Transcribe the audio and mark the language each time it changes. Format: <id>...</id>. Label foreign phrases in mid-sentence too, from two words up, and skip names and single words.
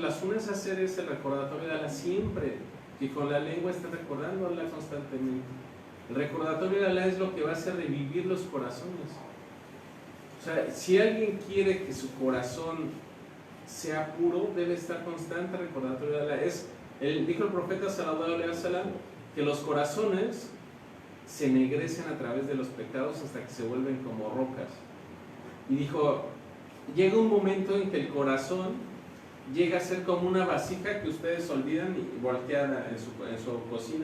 <es>La sunna es hacer ese recordatorio de Allah siempre, que con la lengua esté recordando a Allah constantemente. El recordatorio de Allah es lo que va a hacer revivir los corazones. O sea, si alguien quiere que su corazón sea puro, debe estar constante recordatorio de Allah. Dijo el profeta</es> <ar>صلى الله عليه وسلم</ar> <es>que los corazones se ennegrecen a través de los pecados hasta que se vuelven como rocas. Y dijo, llega un momento en que el corazón llega a ser como una vasija que ustedes olvidan y voltean en su cocina.</es>